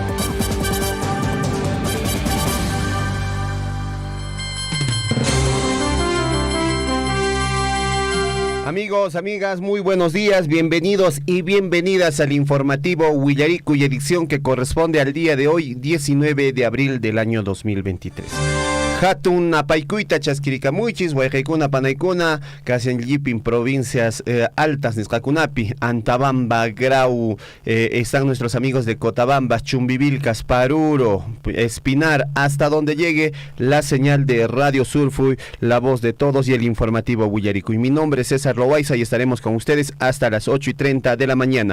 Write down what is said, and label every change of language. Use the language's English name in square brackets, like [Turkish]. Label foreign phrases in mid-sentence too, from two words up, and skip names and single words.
[Spanish] Amigos, amigas, muy buenos días, bienvenidos y bienvenidas al informativo Willarikuy, edición que corresponde al día de hoy, 19 de abril del año 2023. [Quechua] Hatun apaykuita chaskirikamuchis wayqaykuna panaykuna kasan llipin [Spanish] provincias altas [Quechua] nisqakunapi Antabamba, [Spanish] Grau, están nuestros amigos de Cotabamba, Chumbivilcas, Paruro, Espinar, hasta donde llegue la señal de Radio Surfuy, la voz de todos y el informativo Willaricuy. Mi nombre es César Loaiza y estaremos con ustedes hasta las 8:30 de la mañana.